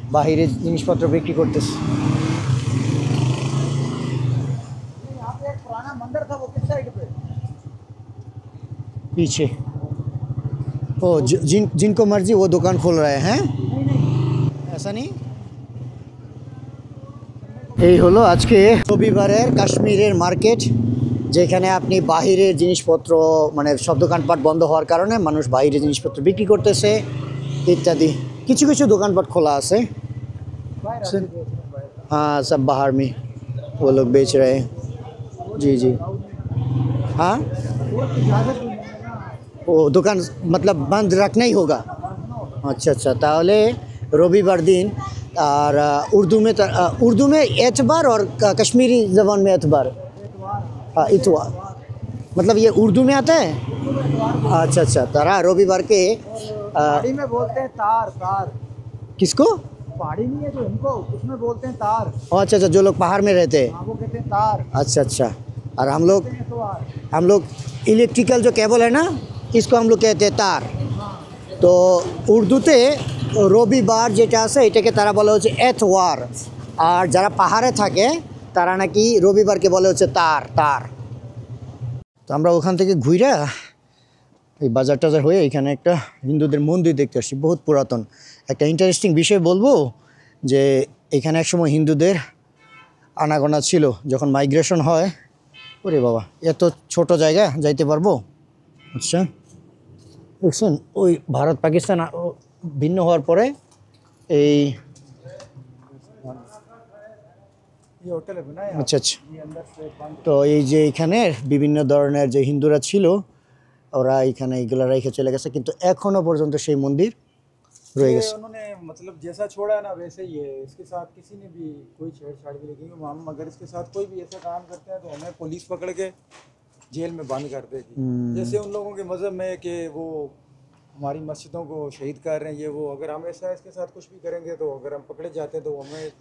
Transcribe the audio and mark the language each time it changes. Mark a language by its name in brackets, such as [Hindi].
[Bangla] বাহিরে জিনিসপত্র বিক্রি করতেছে। [Hindi] यहाँ पे एक पुराना मंदिर था, वो किस साइड पे? पीछे ओ जिनको मर्जी वो दुकान खोल रहे हैं, ऐसा नहीं। [Bangla] এই হলো আজকে রবিবারের কাশ্মীরের মার্কেট, যেখানে আপনি বাহিরের জিনিসপত্র মানে সব দোকানপাট বন্ধ হওয়ার কারণে মানুষ বাইরে জিনিসপত্র বিক্রি করতেছে ইত্যাদি। কিছু কিছু দোকানপাট খোলা আছে। [Hindi] हाँ सब बाहर में वो लोग बेच रहे हैं। जी जी हाँ, वो दुकान मतलब बंद रखना ही होगा। अच्छा अच्छा, তাহলে रविवार दिन और उर्दू में एतबार और कश्मीरी ज़बान में एतबार, हाँ इतवार, मतलब ये उर्दू में आता है। अच्छा अच्छा, तारा रविवार के पहाड़ी में बोलते हैं तार, तार किसको? पहाड़ी नहीं है जो इनको, उसमें बोलते हैं तार। अच्छा अच्छा, जो लोग पहाड़ में रहते हैं। हाँ, वो कहते हैं तार। अच्छा अच्छा, और एतवार। हम लोग इलेक्ट्रिकल जो केबल है ना, इसको हम लोग कहते हैं तार। [Bangla] तो উর্দুতে রবিবার যেটা আছে এটাকে তারা বলে হচ্ছে এতওয়ার, আর যারা পাহাড়ে থাকে তারা নাকি রবিবারকে বলে হচ্ছে তার তার। তো আমরা ওখান থেকে ঘুরে এই বাজার টাজার হয়ে এখানে একটা হিন্দুদের মন্দির দেখতে আসছি, বহুত পুরাতন। একটা ইন্টারেস্টিং বিষয় বলবো যে এখানে একসময় হিন্দুদের আনাগোনা ছিল, যখন মাইগ্রেশন হয়। ওরে বাবা, এত ছোট জায়গা যাইতে পারবো? আচ্ছা দেখছেন, ওই ভারত পাকিস্তান ভিন্ন হওয়ার পরে এই [Hindi] ये होटल है बनाया [Bangla] আচ্ছা আচ্ছা, [Hindi] ये अंदर से बंद। [Bangla] তো এই যে এখানে বিভিন্ন ধরনের যে হিন্দুরা ছিল ওরা এখানে এইগুলো রেখে চলে গেছে, কিন্তু এখনো পর্যন্ত সেই মন্দির রয়ে [Hindi] ये [Bangla] গেছে। [Hindi] उन्होंने मतलब जैसा छोड़ा है ना वैसे ही है, इसके साथ किसी ने भी कोई छेड़छाड़ भी नहीं की। हम अगर इसके साथ कोई भी ऐसा काम करते हैं तो हमें पुलिस पकड़ के जेल में बंद कर देगी। जैसे उन लोगों के मज़हब में है कि वो हमारी मस्जिदों को शहीद कर रहे हैं, ये वो, अगर हम ऐसा इसके साथ कुछ भी करेंगे तो अगर हम पकड़े जाते हैं तो हमें सीधा